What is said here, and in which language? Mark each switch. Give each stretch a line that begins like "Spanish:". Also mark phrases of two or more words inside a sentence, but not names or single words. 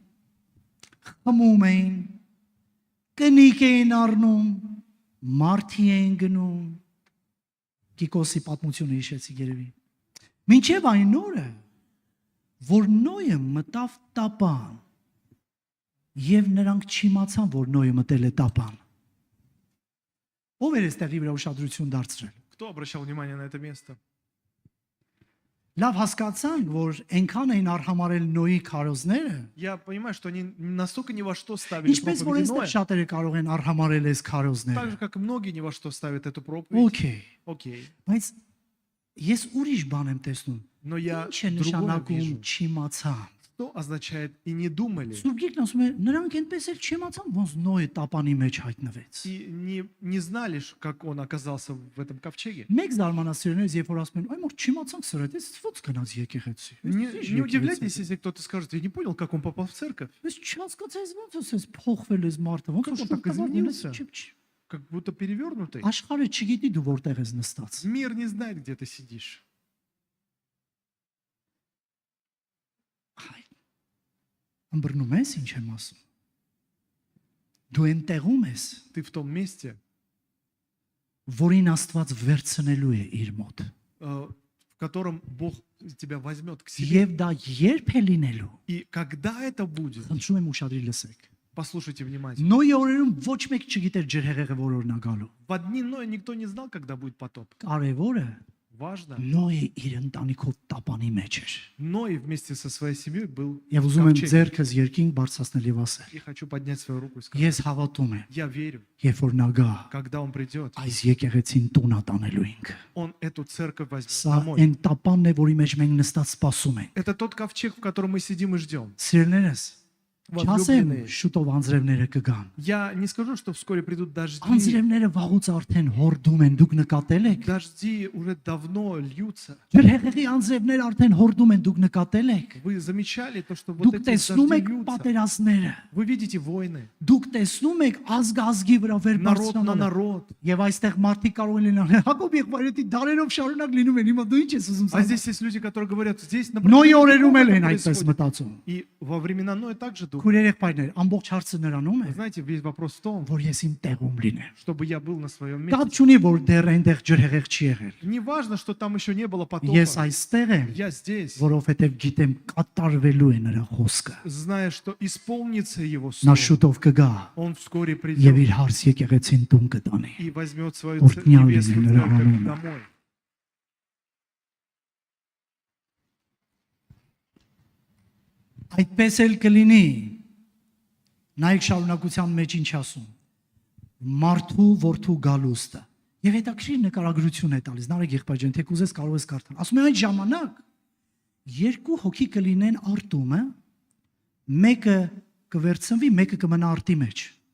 Armenian: խմում էին, կնիկ էին առնում, մարդի էին գնում։ Կիկոսի պատմությունը հիշեցի երևի։ Մինչև այն օրը, որ Նոյը մտավ տապան, եւ նրանք չիմացան, որ Նոյը մտել է տապան։ Ո՞վ էր այստեղի վրա ուշադրություն դարձրել։
Russian: Кто обращал внимание на это место?
Armenian: Լավ հասկացանք, որ այնքան էին արհամարել Նոյի քարոզները,
Russian: Я понимаю, что они настолько ни во что ставили
Armenian: ինչպես որ
Russian: проповедь
Armenian: այստեղ
Russian: Ноя,
Armenian: շատերը կարող են արհամարել այս
Russian: так
Armenian: քարոզները։ же, как и многие ни во что ставят эту проповедь. Okay,
Russian: Окей.
Armenian: բայց ես ուրիշ բան եմ տեսնում։
Russian: Но я
Armenian: Ինչ է
Russian: другое
Armenian: նշանակում
Russian: вижу.
Armenian: չիմացան։
Russian: Что означает «и не думали»?
Armenian: Սուրբ Գիրքն ասում է, նրանք այնպես էլ չիմացան, ոնց Նոյը տապանի մեջ հայտնվեց։
Russian: И не знали, как он оказался в этом ковчеге.
Armenian: Մեկ զարմանասիրներից երբ որ ասում են, այ մոր չիմացանք սրա, դες ո՞ց գնաց եկեղեցի։
Russian: Не удивляйтесь, если кто-то скажет, я не понял, как он попал в церковь.
Armenian: Ես չհասկացա, ոնց ասես փոխվել ես մարդը, ոնց
Russian: Как
Armenian: որ
Russian: он так
Armenian: շուտ
Russian: изменился?
Armenian: չի։
Russian: Как будто перевернутый.
Armenian: Աշխարհը չգիտի դու որտեղ ես նստած։
Russian: Мир не знает, где ты сидишь.
Armenian: Այ ըմբռնում ես ինչ եմ ասում։ Դու ընտեղում ես,
Russian: Ты в том месте,
Armenian: որին Աստված վերցնելու է իր մոտ։
Russian: в котором Бог тебя возьмет к себе.
Armenian: Եվ դա երբ է լինելու։
Russian: И когда это будет,
Armenian: Խնդրում եմ ուշադրի լսեք։
Russian: послушайте внимательно.
Armenian: Նոյի օրերում ոչ մեկ չգիտեր ջրհեղեղը որորնա գալու։
Russian: В дни Ноя никто не знал, когда будет потоп.
Armenian: Կարևորը
Russian: Важно.
Armenian: Նոյը իր ընտանիքով տապանի մեջ էր։
Russian: Ной вместе со своей семьей был
Armenian: Եվ
Russian: в
Armenian: ուզում եմ
Russian: ковчеге.
Armenian: ձերքս երկինք բարձրացնել եւ ասել.
Russian: И хочу поднять свою руку и сказать,
Armenian: Ես հավատում եմ,
Russian: я верю,
Armenian: երբ որ նա գա,
Russian: когда он придет,
Armenian: այս եկեղեցին տունա տանելու ինքը։
Russian: он эту церковь возьмет
Armenian: Սա
Russian: домой.
Armenian: այն տապանն է, որի մեջ մենք նստած սպասում ենք։
Russian: Это тот ковчег, в котором мы сидим и ждем.
Armenian: Սիրելիներս, չասեմ
Russian: Возлюбленные,
Armenian: շուտով անձրևները կգան։
Russian: я не скажу, что вскоре придут дожди.
Armenian: Անձրևները վաղուց արդեն հորդում են, դուք նկատել եք։
Russian: Дожди уже давно льются.
Armenian: Ջրհեղեղի անձրևները արդեն հորդում են, դուք նկատել եք։
Russian: Вы замечали то, что вот
Armenian: Դուք
Russian: эти
Armenian: տեսնում
Russian: дожди
Armenian: եք
Russian: льются?
Armenian: պատերազմները։
Russian: Вы видите войны,
Armenian: Դուք տեսնում եք ազգ-ազգի վրա վեր
Russian: народ на
Armenian: բարձրանալը։
Russian: народ.
Armenian: Եվ այստեղ մարդիկ կարող են լինել Հակոբ եղբայրետի դարերով շարունակ լինում են։ Հիմա դու ինչ ես ուզում
Russian: А
Armenian: ասել։
Russian: здесь есть люди, которые говорят, здесь на
Armenian: Նոյի
Russian: протяжении
Armenian: օրերում էլ
Russian: веков
Armenian: են
Russian: это
Armenian: այդպես
Russian: происходит.
Armenian: մտածում։
Russian: И во времена Ноя также думают.
Armenian: Քույր երեխայներ, ամբողջ հարցը նրանում է,
Russian: Знаете, весь вопрос в том,
Armenian: որ ես իմ տեղում լինեմ։
Russian: чтобы я был на своем
Armenian: Կապ
Russian: месте.
Armenian: չունի, որ դեռ այնտեղ ջրհեղեղ չի եղել։
Russian: Не важно, что там еще не было
Armenian: Ես
Russian: потопа.
Armenian: այստեղ եմ,
Russian: Я здесь,
Armenian: որովհետև գիտեմ կատարվելու է նրա խոսքը։
Russian: зная, что исполнится его
Armenian: Նա
Russian: слово.
Armenian: շուտով կգա
Russian: Он вскоре
Armenian: եւ
Russian: придет
Armenian: իր հարց եկեղեցին տուն կտանի։
Russian: и возьмет свою
Armenian: Օրհնյալ
Russian: невестку
Armenian: լինի նրա
Russian: церковь
Armenian: անունը։
Russian: домой.
Armenian: Այդպես էլ կլինի։ Նայեք շարունակության մեջ ինչ ասում։ Մարդու որդու գալուստը։ Եվ հետաքրիր նկարագրություն է տալիս։ Նարեկ եղբայր, թե կուզես կարող ես կարդալ։ Ասում է այն ժամանակ երկու հոգի կլինեն արտումը, մեկը կվերցնվի, մեկը կմնա արտի մեջ։